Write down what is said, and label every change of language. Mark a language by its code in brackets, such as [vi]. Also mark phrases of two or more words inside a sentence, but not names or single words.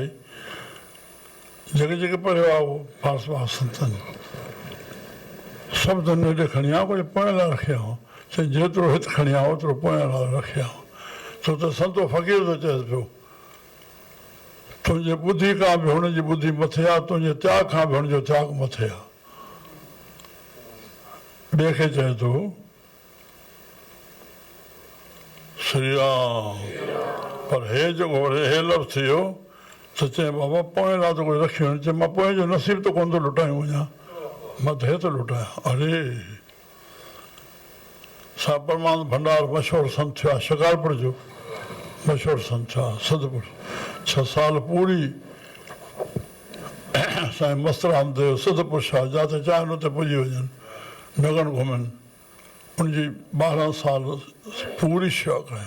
[sd] जेके जेके पढ़ियो आहे उहो पास पास संतनि सभु धन हेॾे खणी आयो, कुझु पोयां लाइ रखिया आऊं। चई जेतिरो हिते खणी आयो ओतिरो पोयां लाइ रखिया आऊं। छो त संतो फ़क़ीर थो चएसि पियो तुंहिंजे ॿुधी खां बि हुनजी ॿुधी मथे आहे, तुंहिंजे त्याग खां बि हुनजो त्याग मथे आहे। ॿिए खे चए थो श्री राम, पर हे जेको हे लफ़्ज़ थी वियो त चए बाबा पोएं लाइ त कुझु रखियो न। चए मां पोएं जो नसीब त कोन थो लुटायूं वञा, मां त हे थो लुटायां। अरे सा परमानंद भंडार मशहूरु संत थियो आहे, शिकारपुर जो मशहूरु संत थियो आहे, सदपुर 6 साल पूरी साईं मस्तराम देव सदपुर शाह जिते चाहिनि उते पुॼी वञनि, नगन घुमनि। उनजी 12 साल पूरी शेवा कया।